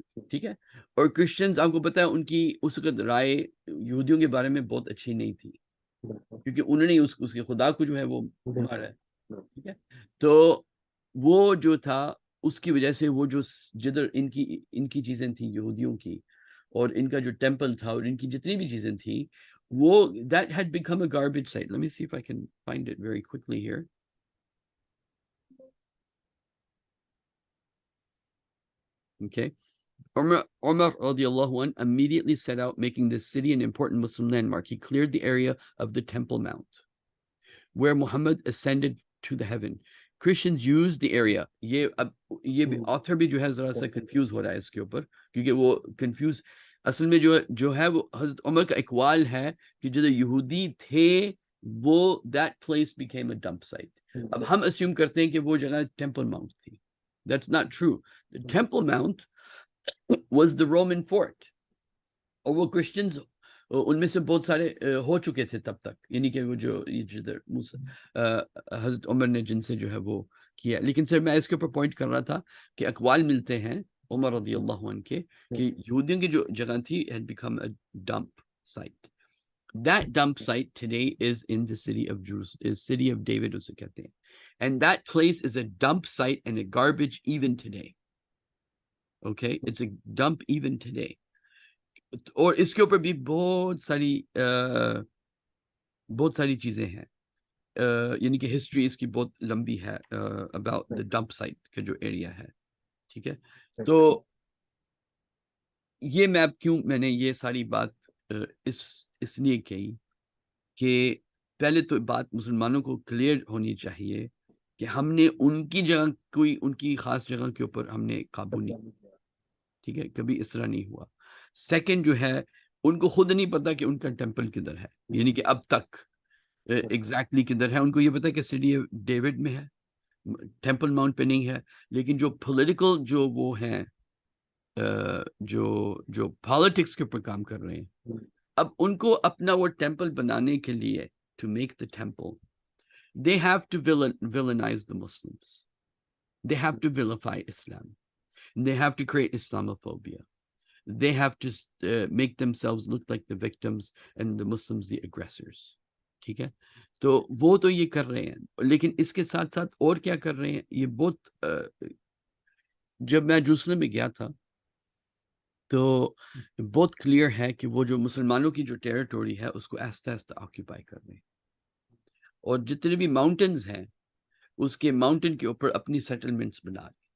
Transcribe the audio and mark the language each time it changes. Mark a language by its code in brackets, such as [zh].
[ur] ٹھیک ہے, اور کرسچنز آپ کو پتا ہے ان کی اس وقت رائے یہودیوں کے بارے میں بہت اچھی نہیں تھی, کیونکہ انہوں نے اس کے خدا کو جو ہے وہ مارا ہے. ٹھیک ہے, تو وہ جو تھا اس کی وجہ سے وہ جو جدھر ان کی چیزیں تھیں یہودیوں کی, اور ان کا جو ٹیمپل تھا اور ان کی جتنی بھی چیزیں تھیں, وہ [en] that had become a garbage site. Let me see if I can find it very quickly here. Okay. Umar radiallahu anh immediately set out making this city an important Muslim landmark. He cleared the area of the Temple Mount where Muhammad ascended to the heaven. Christians used the area. [ur] یہ بھی author بھی جو ہے ذرا سا confuse ہو رہا ہے اس کے اوپر, کیونکہ وہ confuse اصل میں جو ہے وہ حضرت عمر کا اقوال ہے کہ جو یہودی تھے وہ [en] that place became a dump site. [ur] اب ہم assume کرتے ہیں کہ وہ جگہ Temple Mount تھی. [en] That's not true. The Temple Mount was the Roman fort. [ur] اور وہ کرسچنز ان میں سے بہت سارے ہو چکے تھے تب تک, یعنی کہ وہ جو جدھر حضرت عمر نے جن سے جو ہے وہ کیا. لیکن سر میں اس کے اوپر پوائنٹ کر رہا تھا کہ اقوال ملتے ہیں عمر رضی اللہ عنہ کے کہ یہودیوں کی جو جگہ تھی [en] had become a dump site. That dump site today is in the city of Jerusalem, is city of David [ur] اسے کہتے ہیں. [en] And that place is a dump site and a garbage even today. Okay, it's a dump even today. [ur] اور اس کے اوپر بھی بہت ساری چیزیں ہیں, یعنی کہ ہسٹری اس کی بہت لمبی ہے [en] about the dump site [ur] کا جو ایریا ہے. ٹھیک ہے, تو یہ میں نے یہ ساری بات اس لیے کہی کہ پہلے تو بات مسلمانوں کو کلیئر ہونی چاہیے کہ ہم نے ان کی جگہ ان کی خاص جگہ کے اوپر ہم نے قابو نہیں. ٹھیک ہے, کبھی اس طرح نہیں ہوا. سیکنڈ جو ہے ان کو خود نہیں پتا کہ ان کا ٹیمپل کدھر ہے, یعنی کہ اب تک ایگزیکٹلی کدھر ہے. ان کو یہ پتا کہ سٹی آف ڈیوڈ میں ہے, ٹیمپل ماؤنٹ پہ نہیں ہے. لیکن جو پولیٹیکل جو وہ ہیں جو پالیٹکس کے اوپر کام کر رہے ہیں, اب ان کو اپنا وہ ٹیمپل بنانے کے لیے [en] to make the temple they have to villainize the Muslims, they have to vilify Islam, they have to create Islamophobia, they have to make themselves look like the victims and the Muslims the aggressors. [ur] ٹھیک ہے, تو وہ تو یہ کر رہے ہیں, لیکن اس کے ساتھ ساتھ اور کیا کر رہے ہیں یہ بہت جب میں جروسلم میں گیا تھا تو بہت کلیئر ہے کہ وہ جو مسلمانوں کی جو ٹیریٹوری ہے اس کو آہستہ آہستہ آکیوپائی کر رہے ہیں, اور جتنے بھی ماؤنٹنز ہیں اس کے ماؤنٹن کے اوپر اپنی سیٹلمنٹس بنا رہے ہیں.